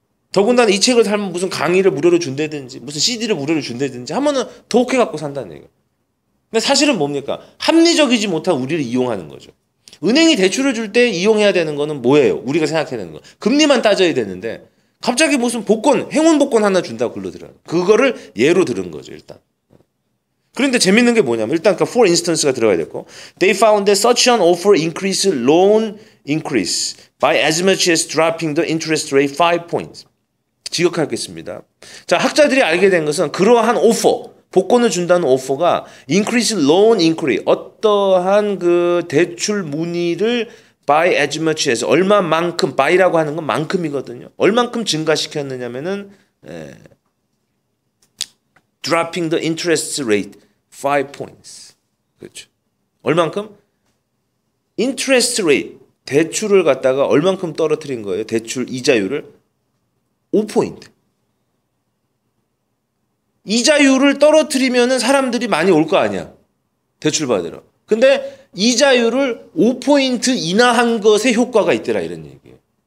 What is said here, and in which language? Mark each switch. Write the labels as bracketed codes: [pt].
[ko] 더군다나 이 책을 사면 무슨 강의를 무료로 준다든지 무슨 CD를 무료로 준다든지 하면은 더 오케이 갖고 산다는 얘기예요. 근데 사실은 뭡니까? 합리적이지 못한 우리를 이용하는 거죠. 은행이 대출을 줄 때 이용해야 되는 거는 뭐예요? 우리가 생각해야 되는 거. 금리만 따져야 되는데 갑자기 무슨 복권, 행운 복권 하나 준다고 그러더라고요. 그거를 예로 들은 거죠, 일단. 그런데 재밌는 게 뭐냐면 일단 그 [en] for instance가 [ko] 들어가야 되고 [en] they found that such an offer increased loan increase by as much as dropping the interest rate 5 points. [ko] 지적하겠습니다. 자, 학자들이 알게 된 것은 그러한 오퍼, 복권을 준다는 오퍼가 [en] increase loan increase, [ko] 어떠한 그 대출 문의를 [en] by as much as, [ko] 얼마만큼, by라고 하는 건 만큼이거든요. 얼만큼 증가시켰느냐면은 [en] dropping the interest rate 5 points. [ko] 그렇죠. 얼만큼? interest rate, 대출을 갖다가 얼만큼 떨어뜨린 거예요? 대출 이자율을 5포인트. 이자율을 떨어뜨리면은 사람들이 많이 올 거 아니야. 대출 받으러. 근데 이자율을 5포인트 인하한 것에 효과가 있더라, 이런 얘기예요.